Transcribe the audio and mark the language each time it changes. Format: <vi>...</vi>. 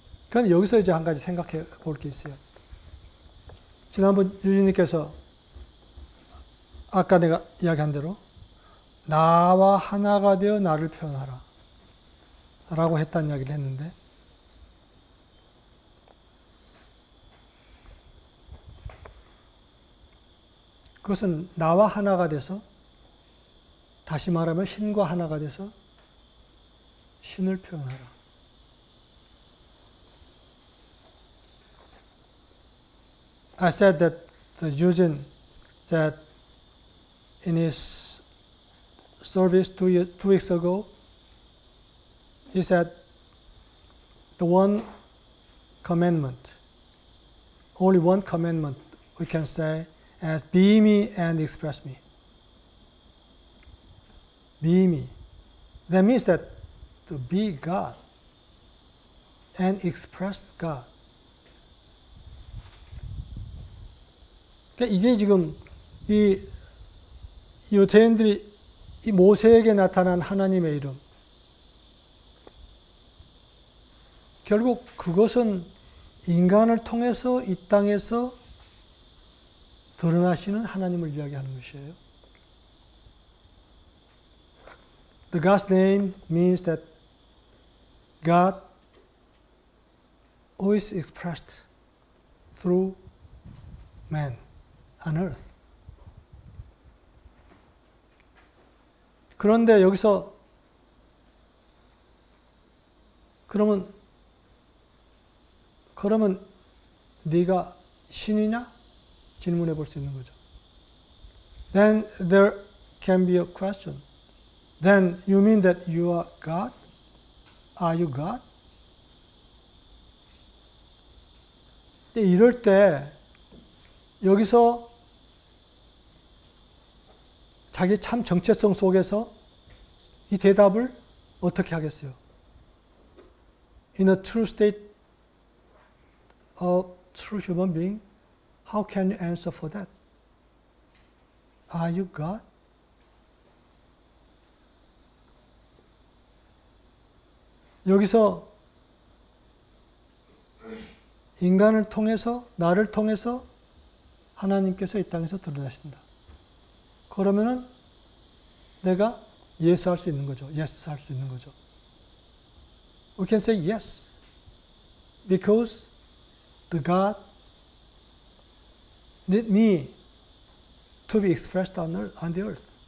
<ko>그러니까 여기서 이제 한 가지 생각해 볼 게 있어요. 지난번 유진님께서 아까 내가 이야기한 대로 나와 하나가 되어 나를 표현하라 라고 했다는 이야기를 했는데 그것은 나와 하나가 돼서 다시 말하면 신과 하나가 돼서 신을 표현하라.</ko> <en>I said that Eugene said in his service 2 weeks ago, he said the one commandment, only one commandment we can say as be me and express me. Be me. That means that to be God and express God.</en> <ko>그러니까 이게 지금 이 유대인들이 이 모세에게 나타난 하나님의 이름, 결국 그것은 인간을 통해서 이 땅에서 드러나시는 하나님을 이야기하는 것이에요.</ko> <en>The God's name means that God who is expressed through man on earth.</en> <ko>그런데 여기서 그러면 네가 신이냐? 질문해 볼 수 있는 거죠.</ko> <en>Then there can be a question. Then you mean that you are God? Are you God?</en> <ko>이럴 때 여기서 자기 참 정체성 속에서 이 대답을 어떻게 하겠어요?</ko> <en>In a true state of true human being, how can you answer for that? Are you God?</en> <ko>여기서 인간을 통해서, 나를 통해서 하나님께서 이 땅에서 드러나신다. 그러면은 내가 yes 할 수 있는 거죠.</ko> <en>yes</en> <ko>할 수 있는 거죠.</ko> <en>We can say yes. Because the God need me to be expressed on the earth.</en>